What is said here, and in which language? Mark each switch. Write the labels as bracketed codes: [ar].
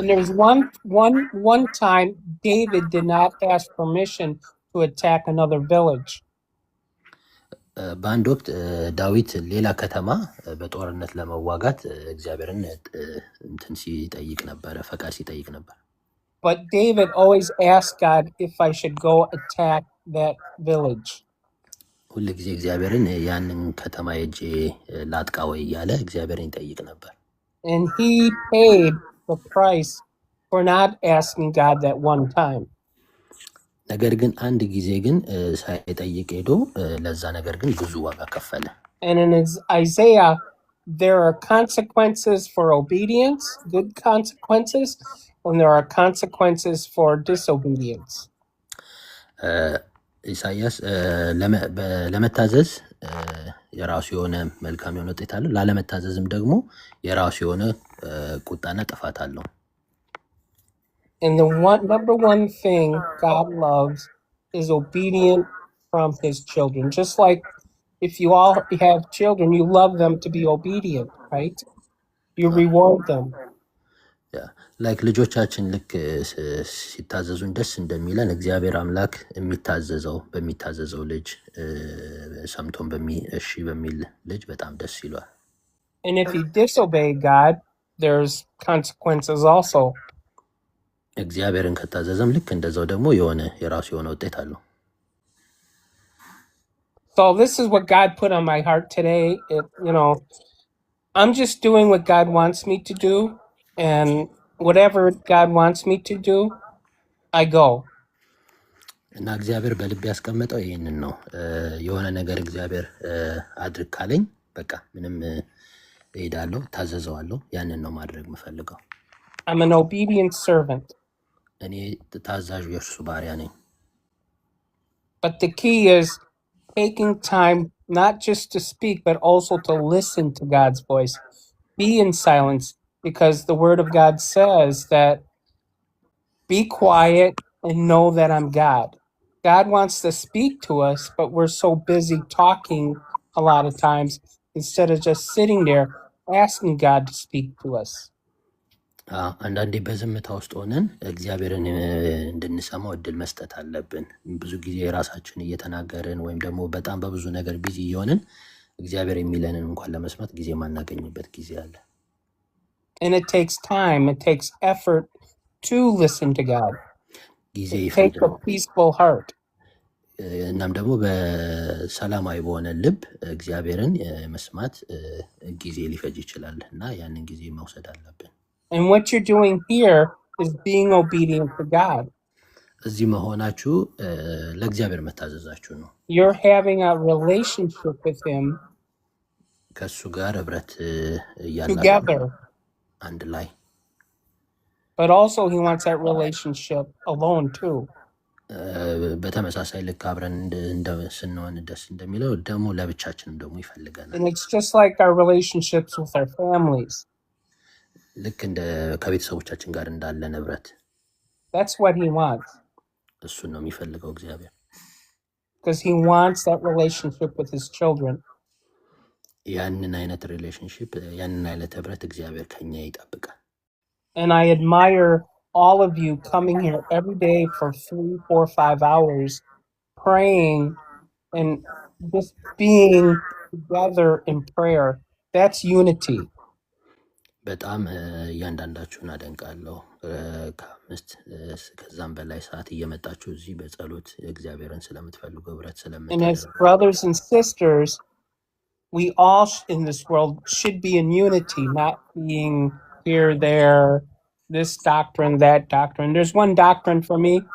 [en] And there was one time David did not ask permission to attack another village. [am] በአንድ ወቅት ዳዊት ሌላ ከተማ በጦርነት ለመዋጋት እግዚአብሔርን እንትን ሲጠይቅ ነበር፣ ፈቃድ ሲጠይቅ ነበር። [en] But David always asked God if I should go attack that village. [am] ሁሉ ጊዜ እግዚአብሔርን ያንን ከተማ ሄጄ ላጥቃ ወይ እያለ እግዚአብሔርን ይጠይቅ ነበር። [en] And he paid the price for not asking God that one time. [am] ነገር ግን አንድ ጊዜ ግን ሳይጠይቅ ሄዶ ለዛ ነገር ግን ብዙ ዋጋ ከፈለ። [en] And in Isaiah there are consequences for obedience, good consequences, and there are consequences for disobedience. [am] ኢሳይያስ ለመታዘዝ የራሱ የሆነ መልካም የሆነ ውጤት አለው፣ ላለመታዘዝም ደግሞ የራሱ የሆነ ቁጣና ጥፋት አለው። [en] And the number one thing God loves is obedient from his children. Just like if you all have children, you love them to be obedient, right? You reward them. [am] ላይክ ልጆቻችን ልክ ሲታዘዙን ደስ እንደሚለን እግዚአብሔር አምላክ በሚታዘዘው ልጅ ሰምቶን እሺ በሚል ልጅ በጣም ደስ ይሏል። [en] And if you disobey God, there's consequences also. [am] እግዚአብሔርን ከታዘዘም ልክ እንደዛው ደግሞ የራሱ የሆነ ውጤት አለው። [en] So this is what God put on my heart today. I'm just doing what God wants me to do, and whatever God wants me to do, I go. [am] እና እግዚአብሔር በልብ ያስቀመጠው ይሄንን ነው። የሆነ ነገር እግዚአብሔር አድርግ ካለኝ በቃ ምንም እሄዳለሁ፣ ታዘዘዋለሁ። ያንን ነው ማድረግ የምፈልገው። [en] I'm an obedient servant. [am] እኔ ታዛዥ የእርሱ ባሪያ ነኝ። [en] But the key is taking time not just to speak, but also to listen to God's voice. Be in silence, because the Word of God says that be quiet and know that I'm God. God wants to speak to us, but we're so busy talking a lot of times instead of just sitting there asking God to speak to us. [am] አንዳንዴ በዝምታ ውስጥ ሆነን እግዚአብሔርን እንድንሰማው እድል መስጠት አለብን። ብዙ ጊዜ ራሳችን እየተናገርን ወይም ደግሞ በጣም በብዙ ነገር ቢዚ እየሆንን እግዚአብሔር የሚለንን እንኳን ለመስማት ጊዜ ማናገኝበት ጊዜ አለ። [en] And it takes time, it takes effort to listen to God. [am] ጊዜ [en] It takes a peaceful heart. [am] እናም ደግሞ በሰላማዊ በሆነ ልብ እግዚአብሔርን መስማት ጊዜ ሊፈጅ ይችላል እና ያንን ጊዜ መውሰድ አለብን። [en] And what you're doing here is being obedient to God. [am] እዚህ መሆናችሁ ለእግዚአብሔር መታዘዛችሁ ነው። [en] You're having a relationship with him [am] ከሱ ጋር ህብረት [en] together. [am] አንድ ላይ. [en] But also he wants that relationship alone too. [am] በተመሳሳይ ልክ አብረን ስንሆን ደስ እንደሚለው ደግሞ ለብቻችንም ደግሞ ይፈልገናል። [en] And it's just like our relationships with our families. [am] ልክ ከቤተሰቦቻችን ጋር እንዳለ ህብረት. [en] That's what he wants. [am] እሱን ነው የሚፈልገው እግዚአብሔር. [en] Because he wants that relationship with his children. [am] ያንን አይነት ሪሌሽንሺፕ ያንን አይነት ህብረት እግዚአብሔር ከኛ ይጠብቃል። [en] And I admire all of you coming here every day for 3, 4, 5 hours, praying and just being together in prayer. That's unity. [am] በጣም እያንዳንዳችሁን አደንቃለሁ። ከ5 ከዛም በላይ ሰዓት እየመጣችሁ እዚህ በጸሎት እግዚአብሔርን ስለምትፈልጉ ህብረት ስለምታደርጉ [en] And as brothers and sisters, we all in this world should be in unity, not being here, there, this doctrine, that doctrine. There's one doctrine for me.